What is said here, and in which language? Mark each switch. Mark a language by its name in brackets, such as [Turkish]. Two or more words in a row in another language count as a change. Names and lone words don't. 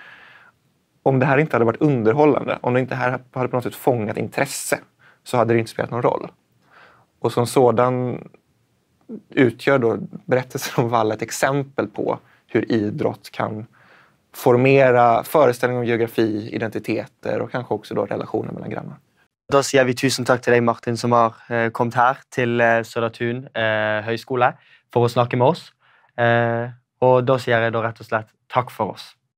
[Swedish] Om det här inte hade varit underhållande, om det inte här hade på något sätt fångat intresse, så hade det inte spelat någon roll. Och som sådan utgör då berättelsen om Valla ett exempel på hur idrott kan formera föreställningar om geografi, identiteter och kanske också då relationer mellan grannar. [Norwegian] Da sier vi tusen takk til deg, Martin, som har kommet her til Södertun høyskole for å snakke med oss. Og da sier jeg da rett og slett takk for oss.